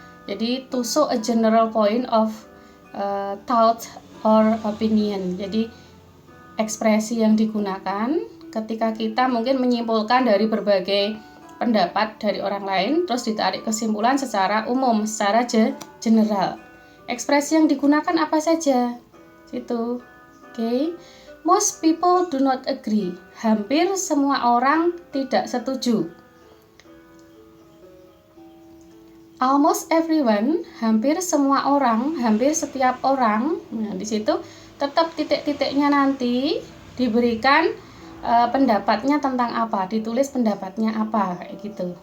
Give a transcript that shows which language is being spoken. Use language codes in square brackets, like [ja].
[en] Jadi to show a general point of thought or opinion. [id] Jadi ekspresi yang digunakan ketika kita mungkin menyimpulkan dari berbagai pendapat dari orang lain, terus ditarik kesimpulan secara umum, secara general. Ekspresi yang digunakan apa saja? Situ. Oke. [en] Most people do not agree. [id] Hampir semua orang tidak setuju. [en] Almost everyone, [id] hampir semua orang, hampir setiap orang. Nah, di situ tetap titik-titiknya nanti diberikan pendapatnya tentang apa, ditulis pendapatnya apa, kayak gitu.